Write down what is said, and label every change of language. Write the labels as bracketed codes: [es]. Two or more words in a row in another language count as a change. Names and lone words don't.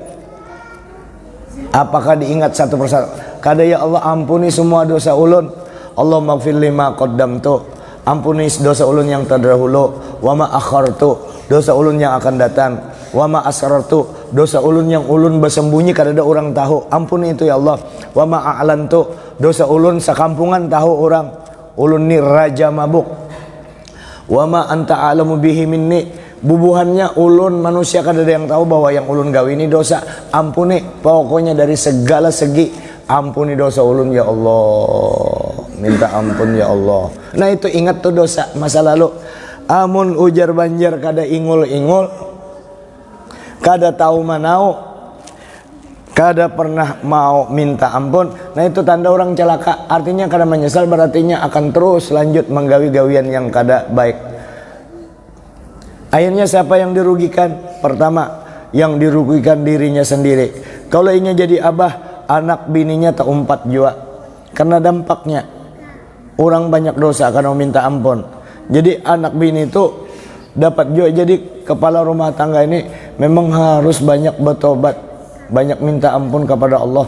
[bjn] Apakah diingat satu persatu? Kada, ya Allah ampuni semua dosa ulun. [ar] اللهم اغفر لي ما قدمت, [bjn] ampuni dosa ulun yang terdahulu. [ar] وما أخرت, [bjn] dosa ulun yang akan datang. [ar] وما أسررت, [bjn] dosa ulun yang ulun bersembunyi kada ada orang tahu, ampuni itu ya Allah. [ar] وما أعلنت, [bjn] dosa ulun sakampungan tahu orang, ulun ni raja mabuk. [ar] وما أنت أعلم به مني, [bjn] bubuhannya ulun manusia kada ada yang tahu bahwa yang ulun gawi ini dosa, ampuni pokoknya dari segala segi, ampuni dosa ulun ya Allah, minta ampun ya Allah. Nah itu ingat tuh dosa masa lalu. Amun ujar banjar kada ingul-ingul, kada tahu manau, kada pernah mau minta ampun, nah itu tanda orang celaka. Artinya kada menyesal, berartinya akan terus lanjut menggawi-gawian yang kada baik. Akhirnya siapa yang dirugikan? Pertama, yang dirugikan dirinya sendiri. Kalau ingin jadi abah, anak bininya tak umpat jua, karena dampaknya orang banyak dosa karena minta ampun. Jadi anak bini itu dapat juga. Jadi kepala rumah tangga ini memang harus banyak bertobat, banyak minta ampun kepada Allah.